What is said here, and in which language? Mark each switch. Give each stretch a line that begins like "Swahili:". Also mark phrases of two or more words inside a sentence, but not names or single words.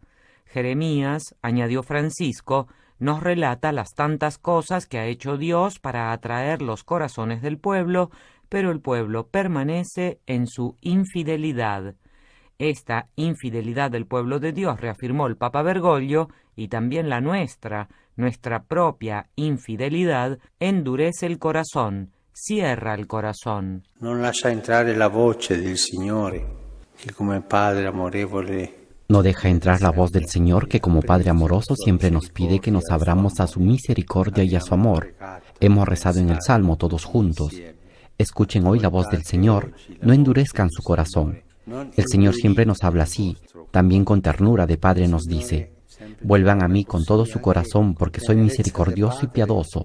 Spanish: Jeremías, añadió Francisco, nos relata las tantas cosas que ha hecho Dios para atraer los corazones del pueblo, pero el pueblo permanece en su infidelidad. Esta infidelidad del pueblo de Dios, reafirmó el Papa Bergoglio, y también la nuestra propia infidelidad, endurece el corazón, cierra el corazón.
Italian: Non lascia entrare la voce del Signore, che come Padre amorevole.
Spanish: No deja entrar la voz del Señor, que como Padre amoroso siempre nos pide que nos abramos a su misericordia y a su amor. Hemos rezado en el Salmo todos juntos. Escuchen hoy la voz del Señor, no endurezcan su corazón. El Señor siempre nos habla así, también con ternura de Padre nos dice: vuelvan a mí con todo su corazón, porque soy misericordioso y piadoso.